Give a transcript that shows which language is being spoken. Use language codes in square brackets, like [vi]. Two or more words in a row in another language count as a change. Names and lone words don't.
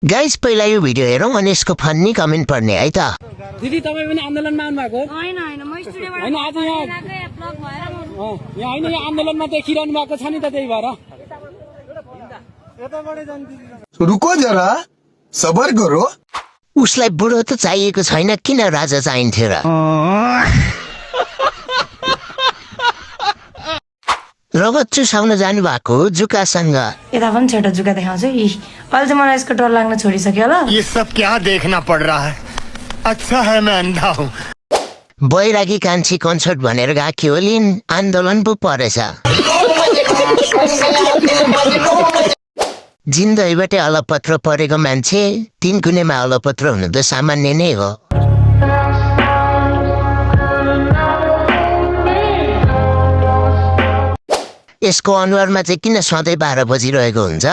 [ne] गाइस पहिला यो भिडियो हेरौँ अनि यसको फन्नी कमेन्ट पढ्ने है त। दिदी तपाईं पनि आन्दोलनमा आउनु भएको हैन हैन म स्टुडियोबाट हैन आज यहाँ ब्लक भएर म यहाँ हैन यहाँ आन्दोलनमा देखिरहनु भएको छ नि त त्यही भएर [hi] रुको जरा सबर करो। [ne] उसलाई बुढो त चाहिएको छैन, किन राजा चाहिन्थ्यो र? रगत चुसाउन जानु भएको जुकासँग यता पनि छोटो जुका देखाउँछु। अहिले चाहिँ मलाई यसको डर लाग्न छोडिसक्यो होला। [hi] ये सब क्या देखना पड़ रहा है? अच्छा है मैं अंधा हूँ। [ne] बैरागी कान्छी कन्सर्ट भनेर गएको होलिन्, आन्दोलन पो परेछ। जिन्दगीबाटै अलपत्र परेको मान्छे 3 कुनेमा अलपत्र हुनु त सामान्य नै हो। यसको अनुहारमा चाहिँ किन सधैँ 12 बजिरहेको हुन्छ?